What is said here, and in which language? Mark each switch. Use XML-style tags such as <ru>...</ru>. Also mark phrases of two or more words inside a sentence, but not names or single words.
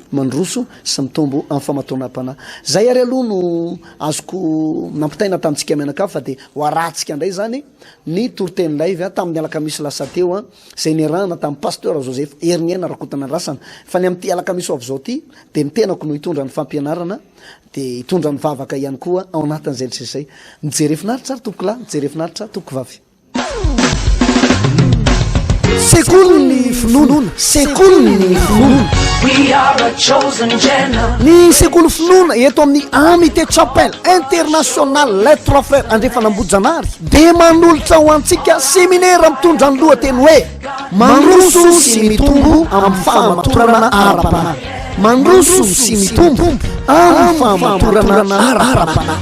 <mg>mandroso sy mitombo amin'ny famatoanam-panahy zay ary aloha no azoko nampitaina tamintsika mianakavy fa de ho aratsika ndray zany ny toroteny live tamin'ny alakamisy lasa teo zay niarahana tamin'ny pasteur Joseph Hernier rakotana andrasana fa ny am'ty alakamisy avy zao ty de mitenako no hitondra ny fampianarana de hitondra ny vavaka ihany koa ao anatin'izay rehetra izay nijerefinaritra ary tompoko lahy nijerefinaritra tompoko vavy sekoly finoana sekoly finoana</mg> <en>We are a chosen generation.</en> <mg>ny sekoly finoana eto amin'ny Amitié Chapelle International les trois frères Andrefanambojanary de manolotra ho antsika seminaire mitondra ny lohateny hoe mandroso sy mitombo amin'ny fahamatorana ara-panahy mandroso sy mitombo amin'ny fahamatorana ara-panahy</mg>